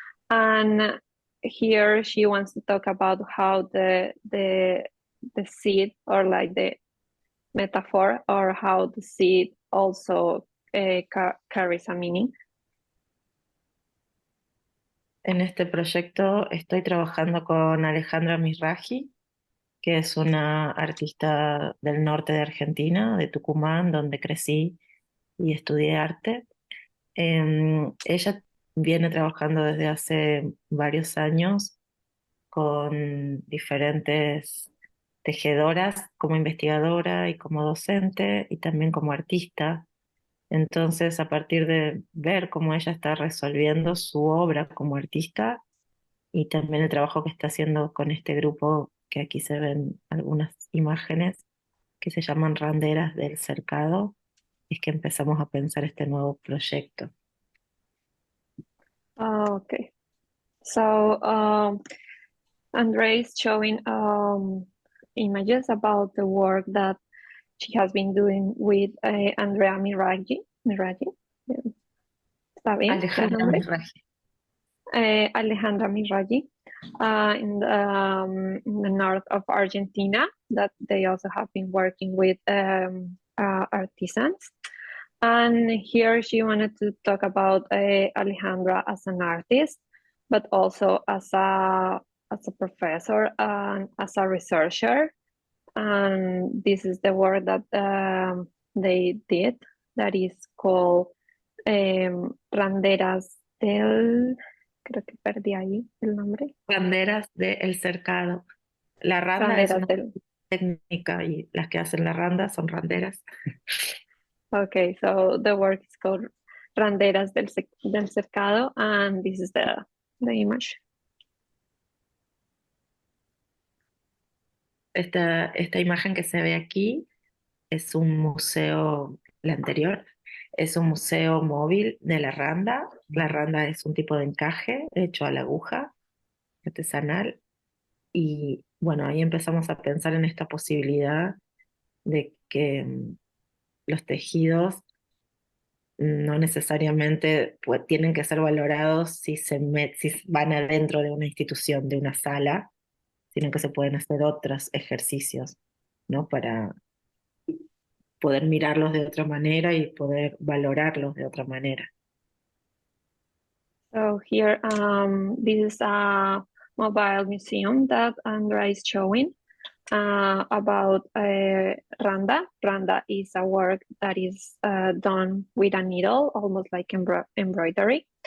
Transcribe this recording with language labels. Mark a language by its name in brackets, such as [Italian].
[English] And here she wants to talk about how the seed, or like the metaphor, or how the seed also carries a meaning. [Spanish] En este proyecto estoy trabajando con Alejandra Misraji, que es una artista del norte de Argentina, de Tucumán, donde crecí y estudié arte. Ella viene trabajando desde hace varios años con diferentes tejedoras como investigadora y como docente, y también como artista. Entonces, a partir de ver cómo ella está resolviendo su obra como artista, y también el trabajo que está haciendo con este grupo, que aquí se ven algunas imágenes, que se llaman Randeras del Cercado, es que empezamos a pensar este nuevo proyecto. [English] Okay. So Andrea is showing images about the work that she has been doing with Andrea Miraji. [Spanish] ¿Está bien? Alejandra Misraji. [English] Alejandra Miraji in the north of Argentina, that they also have been working with artisans. And here she wanted to talk about Alejandra as an artist, but also as a professor and as a researcher. And this is the work that they did, that is called Randeras del... [Spanish] Creo que perdí ahí el nombre. Randeras del Cercado. La randa Randeras es una del... técnica, y las que hacen la randa son randeras. [English] Okay, so the work is called Randeras del Cercado, and this is the image. [Spanish] Esta imagen que se ve aquí es un museo, la anterior, es un museo móvil de la randa. La randa es un tipo de encaje hecho a la aguja, artesanal. Y bueno, ahí empezamos a pensar en esta posibilidad de que los tejidos no necesariamente pues, tienen que ser valorados si si van adentro de una institución, de una sala, sino que se pueden hacer otros ejercicios, ¿no? Para poder mirarlos de otra manera y poder valorarlos de otra manera. [English] So here, this is a mobile museum that Andrea is showing about randa. Randa is a work that is done with a needle, almost like embroidery.